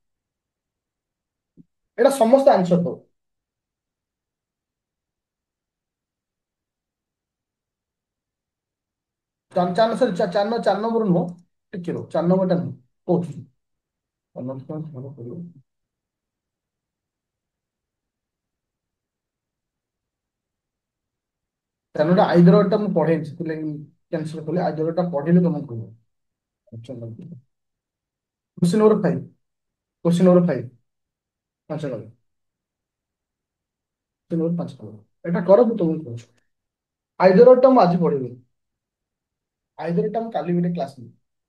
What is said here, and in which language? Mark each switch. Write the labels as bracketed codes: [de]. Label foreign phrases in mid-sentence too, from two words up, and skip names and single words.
[or] ଏଇଟା ସମସ୍ତେ ଆନ୍ସର ଦବ ସରି 4 ନମ୍ବର ନୁହଁ ଟିକେ ରୁହ 4 ନମ୍ବରଟା ନୁହଁ କହୁଛି 4 ନମ୍ବର ଭଲ କରିବ 4 ନମ୍ବରଟା ଆଇଦରଟା ମୁଁ ପଢେଇନି ସେଥିଲାଗି କ୍ୟାନ୍ସଲ କଲି ଆଇଦରଟା ପଢିଲେ ତମକୁ କହିବ [en] question number 5 5 number question number 5 [or] ଏଟା କର ମୁଁ ତମକୁ କହୁଛି ଆଇଦରଟା ମୁଁ ଆଜି ପଢେଇବି ଆଇଦରଟା ମୁଁ କାଲି ଗୋଟେ କ୍ଲାସ ନେବି